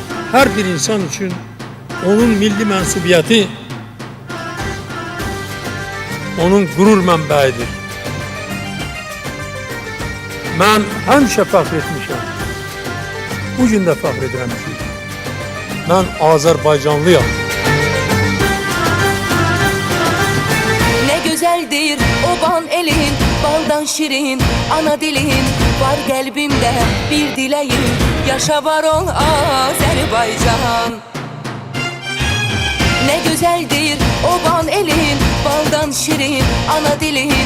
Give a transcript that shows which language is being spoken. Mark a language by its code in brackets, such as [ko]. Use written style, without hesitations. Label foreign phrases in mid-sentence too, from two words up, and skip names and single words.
[tr] her bir insan için [az] onun milli mensubiyeti, onun gurur mənbəyidir. Mən həmişə fəxr etmişəm. Bu gün də fəxr edirəm ki, mən Azərbaycanlıyam. [tr] Ne güzeldir oban elin, baldan şirin, ana dilin. Var kalbimde bir dileğim, yaşa var ol Azerbaycan. Ne güzeldir oban elin, baldan şirin, ana dilin.